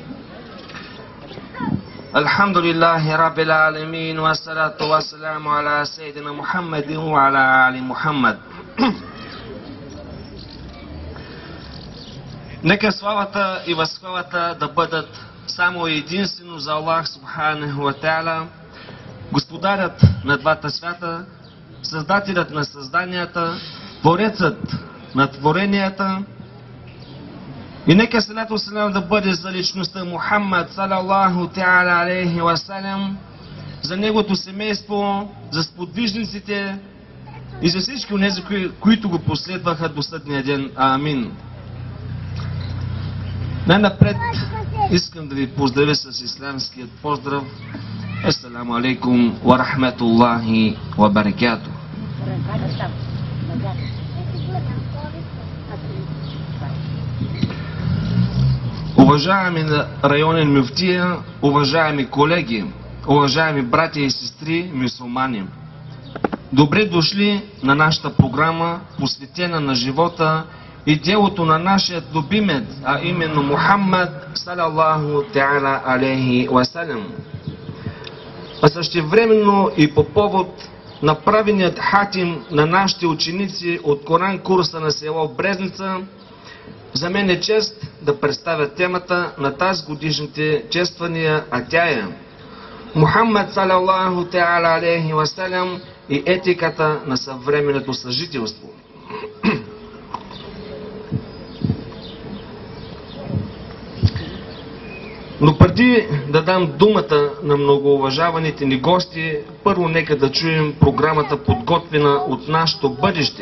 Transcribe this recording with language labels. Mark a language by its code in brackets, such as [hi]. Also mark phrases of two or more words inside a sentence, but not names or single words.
[ar] الحمد لله رب العالمين والصلاة والسلام على سيدنا محمد وعلى آل محمد. [bg] Нека славата и възхвалата да бъдат само единствено за Аллах [ar] سبحانه وتعالى, [bg] Господарят на двата свята, Създателят на създанията, Творецът на творенията. И нека [ar] صلاة سلام [bg] да бъде за личността Мухаммад [ar] صلى الله تعالى عليه وسلم, [bg] за неговото семейство, за сподвижниците и за всички онези, които го последваха до съдния ден. Амин. Най-напред искам да ви поздравя с исламският поздрав. [ar] السلام عليكم ورحمة الله وبركاته. [bg] Уважаеми районен мюфтия, уважаеми колеги, уважаеми братя и сестри мюсюлмани, добре дошли на нашата програма, посветена на живота и делото на нашия любимец, а именно Мухаммад [ar] صلى الله تعالى عليه وسلم. [bg] А същевременно и по повод направеният хатим на нашите ученици от Коран курса на село Брезница, за мен е чест да представя темата на тази годишните чествания, а тя е Мухаммад [ar] صلى الله تعالى عليه وسلم [bg] и етиката на съвременното съжителство. Но преди да дам думата на многоуважаваните ни гости, първо нека да чуем програмата, подготвена от нашето бъдеще.